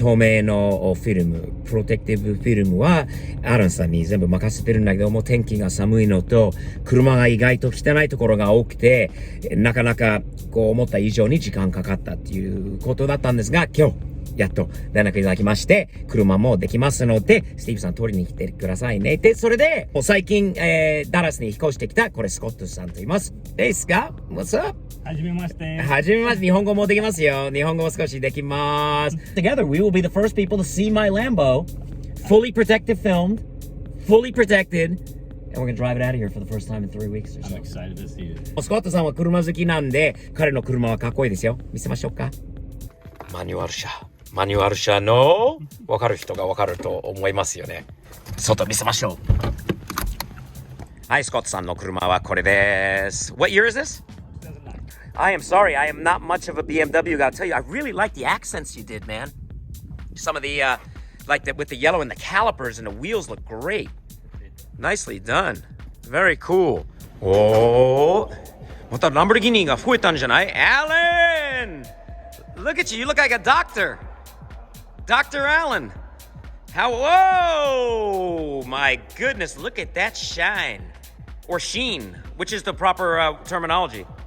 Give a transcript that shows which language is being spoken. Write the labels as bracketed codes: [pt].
[ja] 透明のフィルム、プロテクティブフィルムはアランさんに全部任せてるんだけども、天気が寒いのと車が意外と汚いところが多くて、なかなかこう思った以上に時間かかったっていうことだったんですが、今日やっと連絡いただきまして、車もできますので、スティーブさん取りに来てくださいね。で、それで、最近、ダラスに引っ越してきた、これスコットさんと言います。ですか？ [en] What's up? [ja] はじめまして。日本語もできますよ。日本語も少しできます。 [en] Together, we will be the first people to see my Lambo fully protected filmed, fully protected, and we're gonna drive it out of here for the first time in 3 weeks or so. I'm excited to see it. [ja] スコットさんは車好きなんで、彼の車はかっこいいですよ。見せましょうか。マニュアル車の分かる人が分かると思いますよね。外見せましょう。はい、スコットさんの車はこれです。 [en] What year is this? I am sorry, I am not much of a BMW guy. I'll tell you, I really like the accents you did, man. Some of the, like that with the yellow and the calipers and the wheels look great. Nicely done. Very cool. [ja] おー、またランボルギーニが増えたんじゃない Alan! [en] Look at you, you look like a doctor. Dr. Allen. How, whoa! My goodness, look at that shine. Or sheen, which is the proper terminology.